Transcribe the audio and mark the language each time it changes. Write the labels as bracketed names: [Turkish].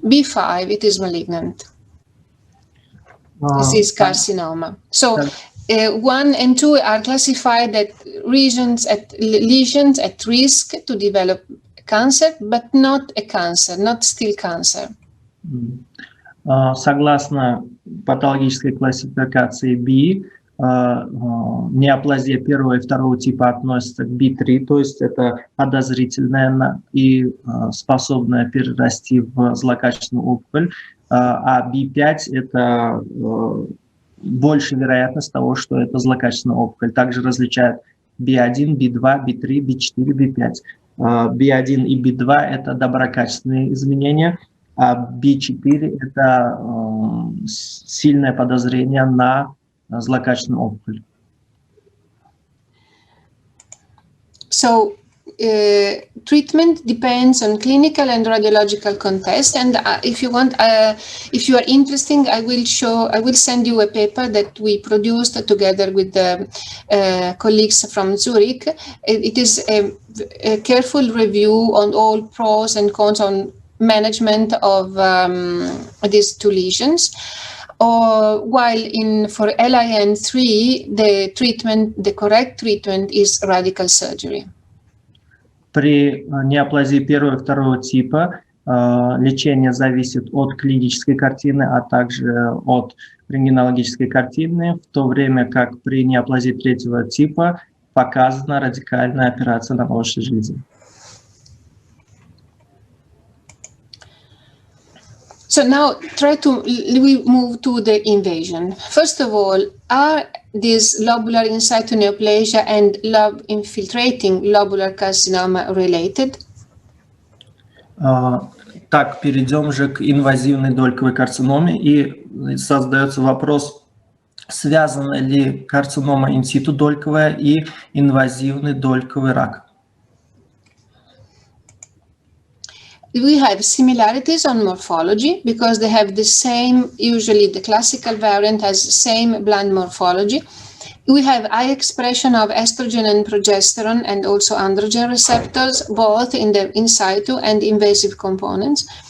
[English] B5, it is malignant. This is carcinoma. So 1 and 2 are classified as lesions at risk to develop cancer, but not a cancer, not still cancer. [Russian] Согласно патологической классификации B, неоплазия первого и второго типа относится к B3, то есть это подозрительная и способная перерасти в злокачественную опухоль, а B5 это больше вероятность того, что это злокачественная опухоль. Также различают B1, B2, B3, B4, B5. B1 и B2 это доброкачественные изменения, а B4 это сильное подозрение на злокачественную опухоль. [English] So treatment depends on clinical and radiological contest, and if you want, if you are interested, I will send you a paper that we produced together with the colleagues from Zurich. It is a careful review on all pros and cons on management of these two lesions. While for LIN3, the correct treatment is radical surgery. [Russian] При неоплазии первого и второго типа лечение зависит от клинической картины, а также от рентгенологической картины, в то время как при неоплазии третьего типа показана радикальная операция на молочной железе. [English] So now we move to the invasion. First of all, are these lobular in situ neoplasia and infiltrating lobular carcinoma related? [Russian] Так, перейдем же к инвазивной дольковой карциноме, и создается вопрос, связана ли карцинома in-situ дольковая и инвазивный дольковый рак. [English] We have similarities on morphology because they have the same, usually the classical variant has the same bland morphology. We have high expression of estrogen and progesterone and also androgen receptors, both in the in situ and invasive components.